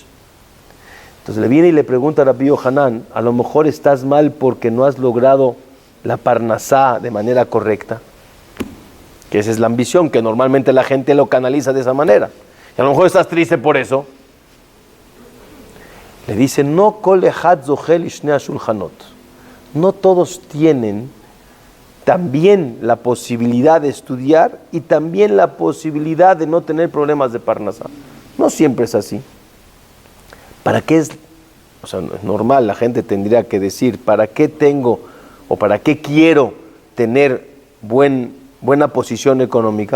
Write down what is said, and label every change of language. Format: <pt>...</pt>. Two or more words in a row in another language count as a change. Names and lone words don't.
<es>Entonces le viene y le pregunta a Rabbi Yohanan, a lo mejor estás mal porque no has logrado la parnasá de manera correcta. Que esa es la ambición, que normalmente la gente lo canaliza de esa manera. Y a lo mejor estás triste por eso. Le dice,</es> <he>לא כל אחד זוכה לשני השולחנות.</he> <es>No todos tienen también la posibilidad de estudiar y también la posibilidad de no tener problemas de parnasá. No siempre es así. ¿Para qué es? O sea, es normal, la gente tendría que decir, ¿para qué tengo o para qué quiero tener buena posición económica?</es>